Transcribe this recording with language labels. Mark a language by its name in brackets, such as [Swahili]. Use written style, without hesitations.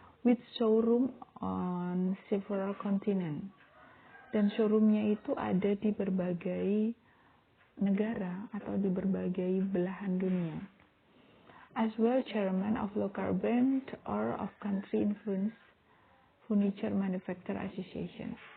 [English] With showroom on several continents. [Indonesian] Dan showroomnya itu ada di berbagai negara atau di berbagai belahan dunia. [English] As well chairman of local brand or of country influence furniture manufacturer association.